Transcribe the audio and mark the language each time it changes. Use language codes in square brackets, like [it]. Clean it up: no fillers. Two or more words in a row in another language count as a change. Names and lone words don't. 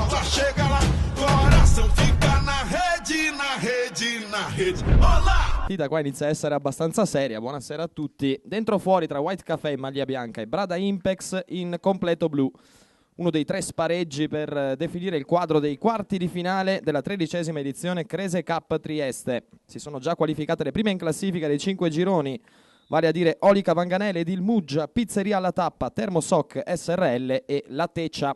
[pt] chega lá, coração fica na rede, na rede, na rede. Olá! [it] Da qua inizia a essere abbastanza seria. Buonasera a tutti. Dentro o fuori tra White Café in maglia bianca e Brada Impex in completo blu. Uno dei 3 spareggi per definire il quadro dei quarti di finale della 13ª edizione Krese Cup Trieste. Si sono già qualificate le prime in classifica dei 5 gironi, vale a dire Olica Vanganele, Dil Muggia, Pizzeria alla Tappa, Termosoc SRL e La Tecia.